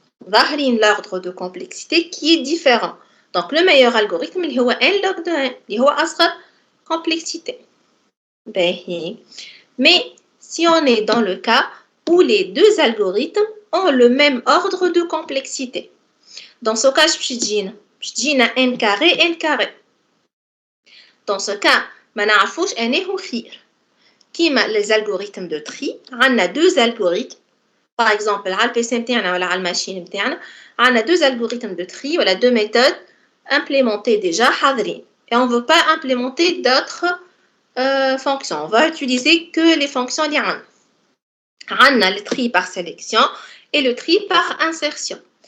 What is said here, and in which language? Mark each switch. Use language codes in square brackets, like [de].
[fr] ظاهرين l'ordre de complexité qui est différent. Donc le meilleur algorithme [ar] اللي هو [fr] n log de n اللي هو أصغر complexité. [ar] باهي. [fr] Mais si on est dans le cas où les deux algorithmes ont le même ordre de complexité. Dans ce cas, je dis n carré, n carré. Dans ce cas, [ar] ما نعرفوش أنه هو خير. [fr] كيما les algorithmes de tri, on a deux algorithmes. Par exemple, [ar] على البيسي نتاعنا ولا على الماشين نتاعنا, [fr] on a deux algorithmes de tri, voilà deux méthodes implémentées déjà [ar] حاضرين. [fr] Et on ne veut pas implémenter d'autres fonctions. On va utiliser que les fonctions [ar] اللي عندنا. عندنا [fr] le tri par sélection et le tri par insertion.